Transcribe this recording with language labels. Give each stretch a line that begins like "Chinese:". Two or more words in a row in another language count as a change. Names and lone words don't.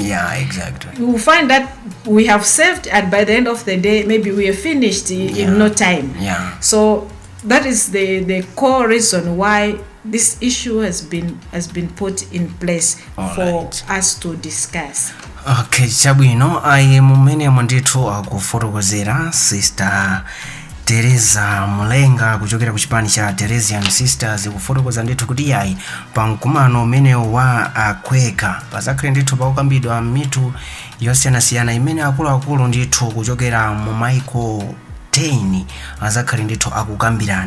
English: Yeah, exactly. We will find that we have saved and by the end of the day maybe we are finished in no time. Yeah. So that is the core reason why this issue has been put in place for us to discuss.
Nyanja: Okay, chabwino ayi mumene mwandithu akufotokozera Sister Teresa Mulenga kuchokera ku chipani cha Teresian Sisters kufotokoza ndithu kuti yayi pamkumano umene wa ACWECA pazakhale ndithu pakukambidwa mitu yosiyanasiyana imene akuluakulu ndithu kuchokera mu maiko 10 azakhale ndithu akukambirana.